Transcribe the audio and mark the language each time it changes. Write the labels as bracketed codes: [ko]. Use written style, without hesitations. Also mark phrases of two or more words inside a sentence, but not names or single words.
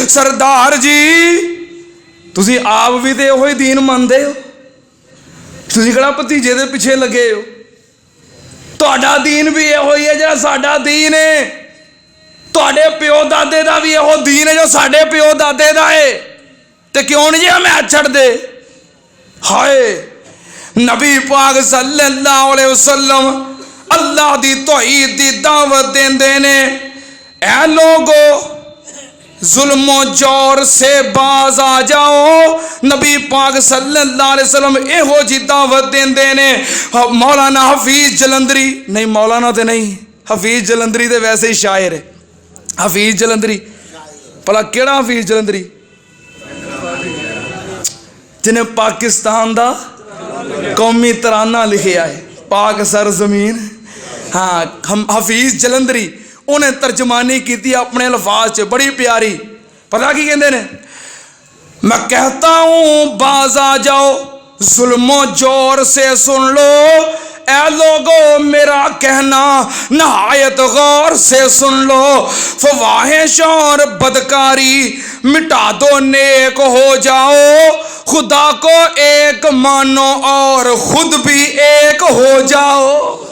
[pa] سردار جی تسی آپ بھی تو اوہی دین مندے ہو، تسی کہڑا بھتیجے دے پچھے لگے ہو، تہاڈا دین بھی ایہو ہی ہے جہڑا ساڈا دین ہے، تہاڈے پیو دادے دا بھی ایہو دین ہے جو ساڈے پیو دادے دا ہے، تے کیوں نہیں جی میں چھڈ دے. ہائے نبی پاک [ar] صلى الله عليه وسلم [pa] اللہ دی توحید دی دعوت دیندے نے, [ur] اے لوگو ظلم و زور سے باز آ جاؤ. [pa] نبی پاک [ar] صلى الله عليه وسلم [pa] ایہو جہی دعوت دیندے نے. [ur] مولانا حفیظ جالندھری، نہیں مولانا تو نہیں، حفیظ جالندھری تو ویسے ہی شاعر ہے. [pa] حفیظ جالندھری بھلا کہڑا حفیظ جالندھری جنہاں پاکستان دا قومی ترانہ لکھیا ہے، پاک سر زمین. [ur] ہاں ہم حفیظ جالندھری انہیں ترجمانی کی اپنے الفاظ چ بڑی پیاری. [pa] پتہ کی کہتے نے, [ur] میں کہتا ہوں باز آ جاؤ ظلم و زور سے سن لو، اے لوگو میرا کہنا نہایت غور سے سن لو، فواحش اور بدکاری مٹا دو نیک ہو جاؤ، خدا کو ایک مانو اور خود بھی ایک ہو جاؤ.